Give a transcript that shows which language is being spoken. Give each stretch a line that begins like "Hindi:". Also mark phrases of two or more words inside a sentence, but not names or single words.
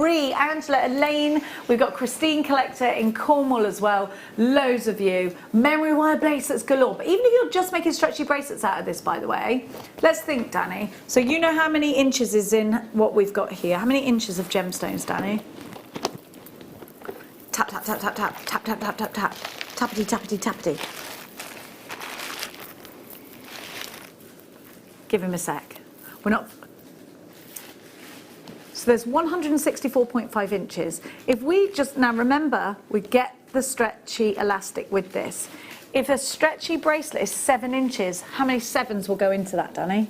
English: Ree, Angela, Elaine. We've got Christine, Collector in Cornwall as well. Loads of you. Memory wire bracelets galore. But even if you're just making stretchy bracelets out of this, by the way, let's think, Danny. So you know how many inches is in what we've got here? How many inches of gemstones, Danny? Tap, tap, tap, tap, tap, tap, tap, tap, tap, tap, tappity, tappity, tappity. Give him a sec. We're not... So there's 164.5 inches. If we just, now remember, we get the stretchy elastic with this. If a stretchy bracelet is 7 inches, how many 7s will go into that, Danny?